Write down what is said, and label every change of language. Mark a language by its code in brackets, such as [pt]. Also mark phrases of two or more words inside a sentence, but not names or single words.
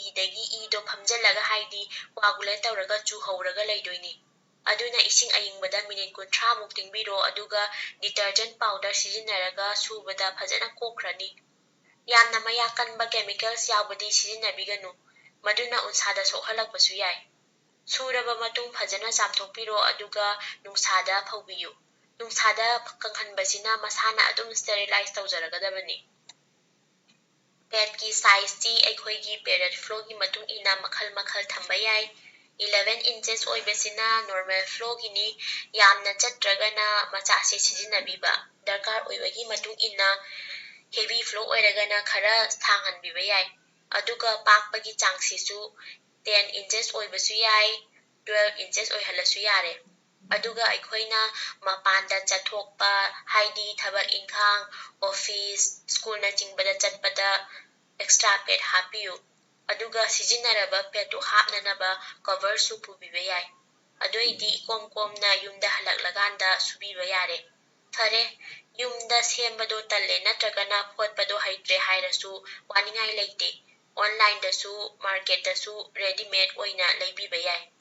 [mni] dagi ido phamjalaga haidi coagulate tawraga chu howraga leidoine aduna ising ayingbada minute 30 muk tingbiro aduga [en] detergent powder [mni] sijinnaraga subada phajana kokhrani yamna mayakanba chemicals yawbadi sijinnabiganu maduna unsada sokhalakpasu yai suraba matung phajana chamthokpiro aduga nungsada phawbiyu nungsada kanghanbasina masana adum sterilize tawjaragadabani pad ki size ti aikhoigi [en] period flow [mni] gi matung ina makhal thamba yai 11 inches oibesina [en] normal flow [mni] gini yamna chatragana machase sijinnabiba darkar oibagi matung ina [en] heavy flow [mni] oiragana khara thanghanbiba yai aduga pakpagi changsisu 10 inches oibasu yai 12 inches oihalasu yare aduga aikhoina mapanda chathokpa haidi thabak inkhang [en] office school [mni] na jingbada chatpada [en] extra pad [mni] hapiyu aduga sijinnaraba pad to hapnanaba cover su pubiba yai adoidi komna yumda halaklaganda subiba yare thare yumda sembado talle natragana photpado haitre hairasu waningai leite ꯑꯣꯟꯂꯥꯏꯟꯗꯁꯨ ꯃꯥꯔꯀꯦꯠꯇꯁꯨ ꯔꯦꯗꯤꯃꯦꯗ ꯑꯣꯏꯅ ꯂꯩꯕꯤꯕ ꯌꯥꯏ꯫